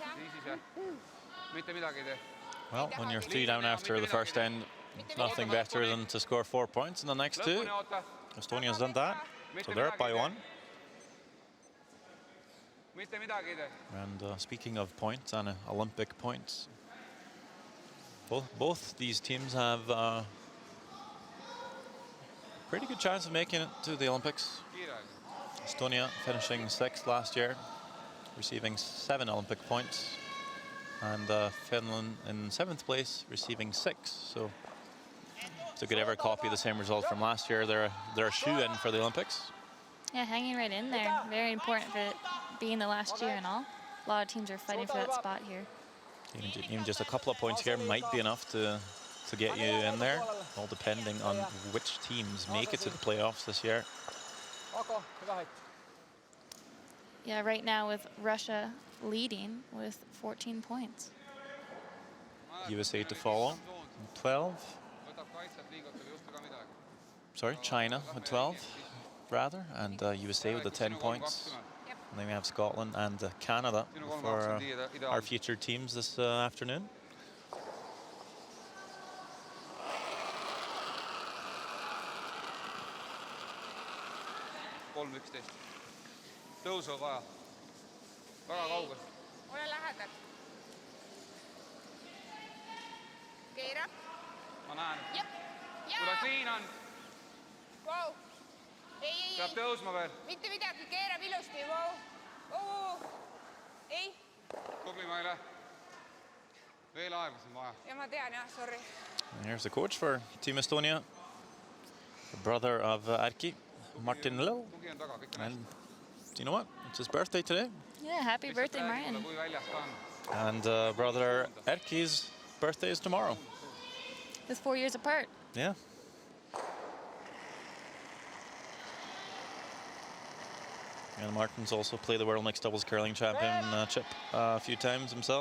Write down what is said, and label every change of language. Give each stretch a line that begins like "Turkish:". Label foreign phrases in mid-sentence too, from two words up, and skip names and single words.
Estonian: ise. Mitte midagi ei tee.
English: Well, when you're 3 down after the first end, it's nothing better than to score 4 points in the next 2.
Estonian: Lõpuni oota.
English: Estonia's done that, so they're up by 1.
Estonian: Mitte midagi ei tee.
English: And speaking of points and Olympic points, both these teams have a pretty good chance of making it to the Olympics.
Estonian: Kiire aeg.
English: Estonia finishing 6th last year, receiving 7 Olympic points, and Finland in 7th place, receiving 6. So if they could ever copy the same result from last year, they're a shoe-in for the Olympics. Yeah, hanging right in there. Very important for it being the last year and all. A lot of teams are fighting for that spot here. Even just a couple of points here might be enough to get you in there, all depending on which teams make it to the playoffs this year. Yeah, right now with Russia leading with 14 points. USA to follow, 12.
Estonian: Võtab kaitset, liigutab just ega midagi.
English: Sorry, China with 12, rather, and USA with the 10 points. And then we have Scotland and Canada for our featured teams this afternoon.
Estonian: Kolm 11. Tõusu on vaja. Väga kaugel. Ole lähedal. Keera. Ma näen. Jep. Kuidas liin on? Vau. Ei. Peab tõusma veel. Mitte midagi, keerab ilusti. Vau. Ei. Tubli Maile. Veel aegas on vaja. Ja ma tean, jah,
English: sorry. And here's the coach for Team Estonia, the brother of Erki, Martin Lill.
Estonian: Tugi on taga, kõik on
English: And you know what? It's his birthday today. Yeah, happy birthday, Martin.
Estonian: Kui väljas ta on.
English: And brother Erki's birthday is tomorrow. With 4 years apart. Yeah. And Martin's also played the World Mixed Doubles Curling Championship a few times himself.